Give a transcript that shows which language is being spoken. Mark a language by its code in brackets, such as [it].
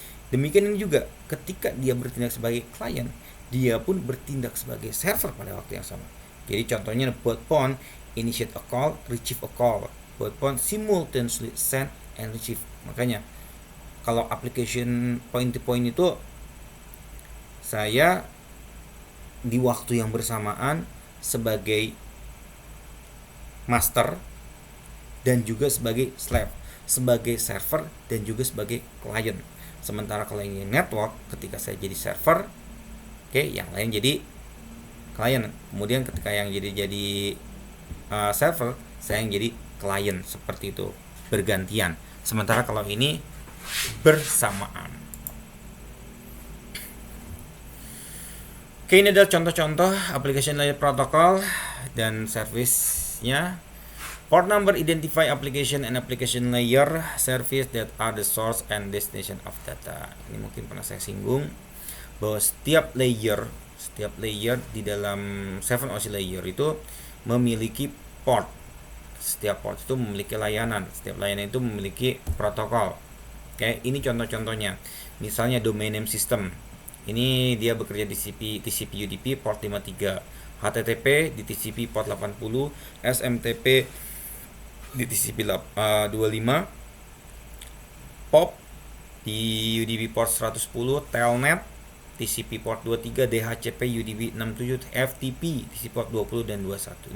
[id] Demikian ini juga, ketika dia bertindak sebagai klien, dia pun bertindak sebagai server pada waktu yang sama. Jadi contohnya [en] both point initiate a call, retrieve a call. Both point simultaneously send and retrieve. [id] Makanya kalau application point to point itu saya di waktu yang bersamaan sebagai master dan juga sebagai slave, sebagai server dan juga sebagai klien. Sementara kalau yang network, ketika saya jadi server, yang lain jadi klien. Kemudian ketika yang jadi server, saya yang jadi klien, seperti itu, bergantian. Sementara kalau ini bersamaan. Oke, ini adalah contoh-contoh application layer protocol dan service-nya. [en] Port number identify application and application layer service that are the source and destination of data. [id] Ini mungkin pernah saya singgung bahwa setiap layer di dalam 7OC layer itu memiliki port. Setiap port itu memiliki layanan, setiap layanan itu memiliki protokol. Ini contoh-contohnya. Misalnya domain name system. Ini dia bekerja di TCP UDP port 53, HTTP di TCP port 80, SMTP di TCP 25, POP di UDP port 110, Telnet TCP port 23, DHCP UDP 67, FTP TCP port 20 dan 21.